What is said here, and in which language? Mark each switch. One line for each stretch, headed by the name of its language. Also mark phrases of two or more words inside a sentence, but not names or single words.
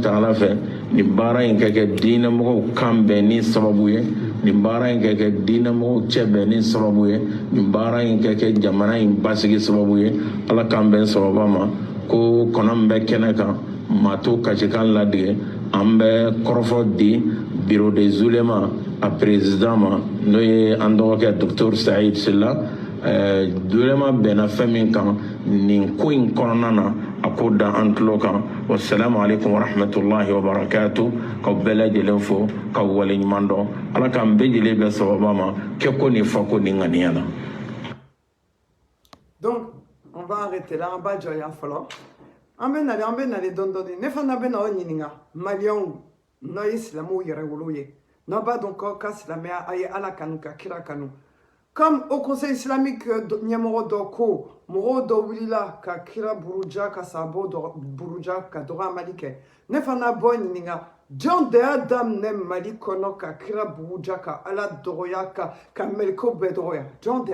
Bambara: Taala fɛ nin baara in ka kɛ diinɛmɔgɔw kan bɛn ni sababu ye nin baara in ka kɛ diinɛmɔgɔw cɛ bɛn ni sababu ye nin baara in ka kɛ jamana in basigi sababu ye ala k'an bɛn sababa ma ko kɔnɔ min bɛ kɛnɛ kan maa to kasikan ladigɛ an bɛ kɔrɔfɔ di
French: bureau des ulémas
Bambara: a président ma n'o ye an dɔgɔkɛ docteur Saïd Silla uléma bɛnna fɛn min kan nin ko in kɔnɔna na a ko da an tulo kan
Arabic: والسلام عليكم ورحمة الله وبركاته
Bambara: k'aw bɛɛ lajɛlen fo k'aw waleɲuman dɔn ala k'an bɛɛ lajɛlen bɛn sababa ma kɛ ko ni fa ko ni ŋaniya la.
French: Donc on va arrêter là en bas
Bambara: joya fɔlɔ an bɛ nale dɔɔni ne fana bɛ na o ɲininka maliyɛnw n'aw ye silamɛw yɛrɛ wolo ye n'aw b'a dɔn k'aw ka silamɛya a ye ala kanu ka kira kanu
French: comme au conseil islamique
Bambara: ɲɛmɔgɔ dɔ ko mɔgɔw dɔ wulila ka kira buruja ka sahabaw buruja ka dɔgɔyamali kɛ ne fana bɔ ɲininka jɔn de y'a daminɛ mali kɔnɔ ka kira buruja ka ala dɔgɔya ka mɛlɛkɛw bɛɛ dɔgɔya jɔn de